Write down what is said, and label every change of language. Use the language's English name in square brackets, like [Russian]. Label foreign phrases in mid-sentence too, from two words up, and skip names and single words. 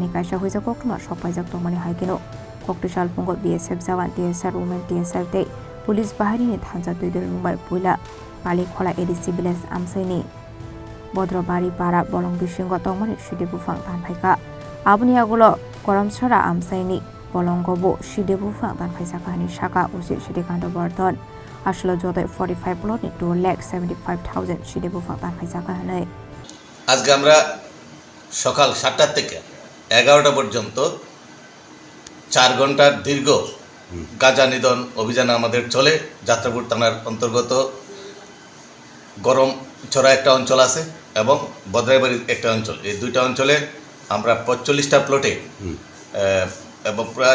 [Kok Borok] kaisa Hoijak Koktwmani sokpai Chaitokmwng haikino Koktisalo pungo BSF Jawan TSR Women TSR Te Police Bahini Thansa Twidulmwng Puila Pali Khola ADC Village amsaini Bodrobari para bolong Bisingtwi Siddi Buphang Tanphaikha abuni agulo Koramsara amsaini bolong gobo Siddi Buphang Tanphaikha ni Sakha usi Sitikanta Bardhan aslo jote 45 plot ni 2,75,000 Siddi Buphang Tanphaikha hanai [Bangla] আজকে আমরা সকাল 7টা থেকে 11টা পর্যন্ত 4 ঘন্টার দীর্ঘ গাঁজা নিধন অভিযান আমাদের চলে যাত্রাপুর থানার অন্তর্গত গরম ছড়া একটা অঞ্চল আছে এবং বদরাইবাড়ি একটা অঞ্চল এই দুইটা অঞ্চলে আমরা 45টা প্লটে এবং প্রায়